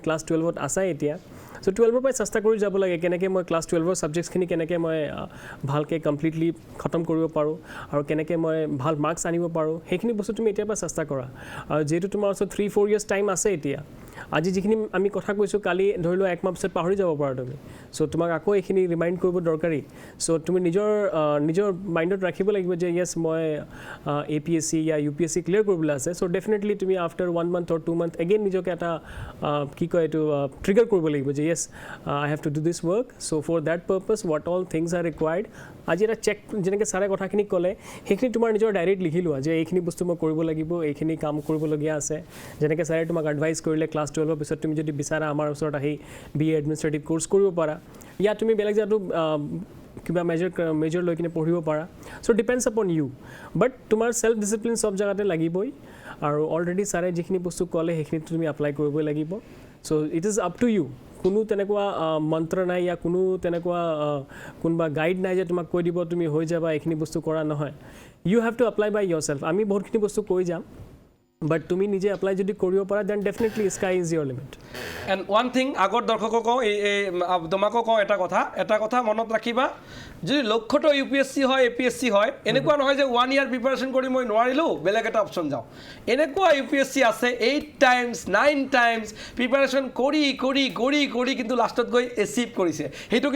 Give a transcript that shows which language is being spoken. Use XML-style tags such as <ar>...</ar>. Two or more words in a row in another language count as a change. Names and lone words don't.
<as>ক্লাছ 12ত আছাই এতিয়া চ' 12ৰ পৰাই চেষ্টা কৰি যাব লাগে কেনেকৈ মই ক্লাছ 12ৰ ছাবজেক্টছখিনি কেনেকৈ মই ভালকৈ কমপ্লিটলি খতম কৰিব পাৰোঁ আৰু কেনেকৈ মই ভাল মাৰ্কছ আনিব পাৰোঁ সেইখিনি বস্তু তুমি এতিয়াৰ পৰা চেষ্টা কৰা আৰু যিহেতু তোমাৰ ওচৰত</as> <en>3-4 years time</en> <as>আছে এতিয়া আজি যিখিনি আমি কথা কৈছোঁ কালি ধৰি লোৱা একমাহ পিছত পাহৰি যাব পাৰা তুমি চ' তোমাক আকৌ এইখিনি ৰিমাইণ্ড কৰিব দৰকাৰী চ' তুমি নিজৰ মাইণ্ডত ৰাখিব লাগিব যে য়েছ মই APSC या UPSC ক্লিয়াৰ কৰিবলৈ আছে</as> <en>so definitely</en> <as>তুমি</as> <en>after 1 month or 2 month again</en> <as>নিজকে এটা কি কয় এইটো ট্ৰিগাৰ কৰিব লাগিব যে</as> <en>yes I have to do this work so for that purpose what all things are required</en> <as>আজি এটা চেক যেনেকৈ ছাৰে কথাখিনি ক'লে সেইখিনি তোমাৰ নিজৰ ডায়েৰীত লিখি লোৱা যে এইখিনি বস্তু মই কৰিব লাগিব এইখিনি কাম কৰিবলগীয়া আছে যেনেকৈ ছাৰে তোমাক এডভাইচ কৰিলে ক্লাছ 12ৰ পিছত তুমি যদি বিচাৰা আমাৰ ওচৰত আহি</as> <en>BA administrative course</en> <as>কৰিব পাৰা ইয়াত তুমি বেলেগ জাতো কিবা মেজৰ লৈ কিনে পঢ়িব পাৰা</as> <en>so depends upon you but</en> <as>তোমাৰ</as> <en>self discipline</en> <as>চব জেগাতে লাগিবই আৰু অলৰেডি ছাৰে যিখিনি বস্তু ক'লে সেইখিনি তুমি এপ্লাই কৰিবই লাগিব</as> <en>so it is up to you</en> <as>কোনো তেনেকুৱা মন্ত্ৰ নাই या কোনো তেনেকুৱা কোনোবা গাইড নাই যে তোমাক কৈ দিব তুমি হৈ যাবা এইখিনি বস্তু কৰা নহয়</as> <en>you have to apply by your self</en> <as>আমি বহুতখিনি বস্তু কৈ যাম বাট তুমি নিজে এপ্লাই যদি কৰিব পাৰা</as> <en>then definitely sky is your limit and one thing</en> <as>আগৰ দৰ্শকক কওঁ তোমাকো কওঁ এটা কথা মনত ৰাখিবা যদি লক্ষ্যটো UPSC হয় APSC হয় এনেকুৱা নহয় যে</as> <en>1 year preparation</en> <as>কৰি মই নোৱাৰিলোঁ বেলেগ এটা অপশ্যন যাওঁ এনেকুৱা UPSC আছে</as> <en>8 times 9 times preparation</en> <as>কৰি কিন্তু লাষ্টত গৈ এচিভ কৰিছে সেইটো</as>